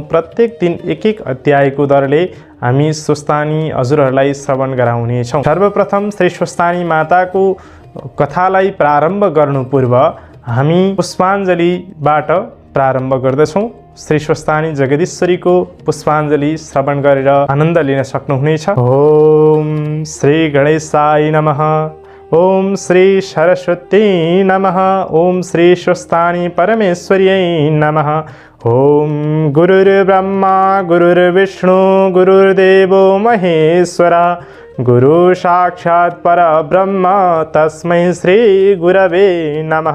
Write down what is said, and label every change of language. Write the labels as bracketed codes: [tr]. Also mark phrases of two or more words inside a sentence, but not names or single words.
[ne] प्रत्येक दिन एक एक अध्यायको दरले हामी स्वस्तानी हजुरहरूलाई श्रवण गराउनेछौँ। सर्वप्रथम श्री स्वस्तानी माताको कथालाई प्रारम्भ गर्नु पूर्व हामी पुष्पाञ्जलीबाट प्रारम्भ गर्दछौँ। श्री स्वस्तानी जगदीश्वरीको पुष्पाञ्जली श्रवण गरेर आनन्द लिन सक्नुहुनेछ। [sa] ओम श्री गणेशाय नमः। ओम श्री सरस्वती नमः। ओम श्री स्वस्तानी परमेश्वर्यै नमः। ओम गुरुर्ब्रह्मा गुरुर्विष्णु गुरुर्देवो महेश्वरा गुरु साक्षात् परब्रह्म तस्मै श्री गुरवे नमः।